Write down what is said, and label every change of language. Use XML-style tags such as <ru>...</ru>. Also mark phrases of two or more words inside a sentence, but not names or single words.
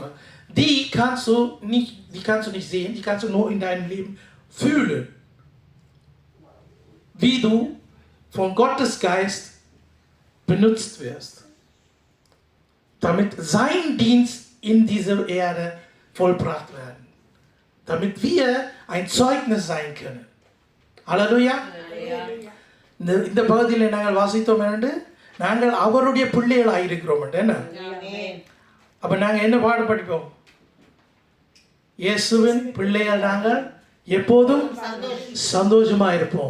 <de>Die kannst du nicht sehen, die kannst du nur in deinem Leben fühlen. Wie du von Gottes Geist benutzt wirst, damit sein Dienst in dieser Erde vollbracht werden, damit wir ein Zeugnis sein können. Halleluja.</de> <ta>இந்த பகுதியில் நாங்கள் வாசித்தோம் என்று நாங்கள் அவருடைய பிள்ளைகளாக இருக்கிறோம் என்ன. அப்போ நாங்கள் என்ன பாடம் படிப்போம்? இயேசுவின் பிள்ளைகள் நாங்கள் எப்போதும் சந்தோஷமா இருப்போம்.</ta>